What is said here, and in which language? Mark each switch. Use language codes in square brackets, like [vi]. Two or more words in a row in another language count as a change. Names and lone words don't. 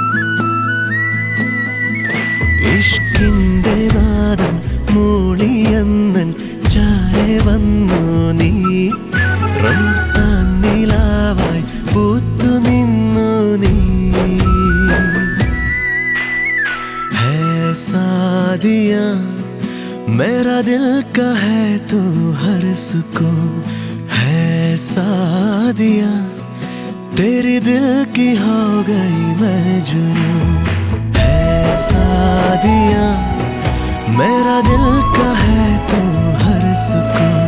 [ml] ഇഷ്കിന്റെ നാദം മൂളിയന്നൻ ചാരെ വന്നു നീ. റംസാൻ നിലാവായി പൂത്തു നിന്നു നീ. [hi] ഹേ സാദിയാ मेरा दिल का है तू हर सुकून. है सादिया तेरे दिल की हो गई मैं जुनून. है सादिया मेरा दिल का है तू हर सुकून.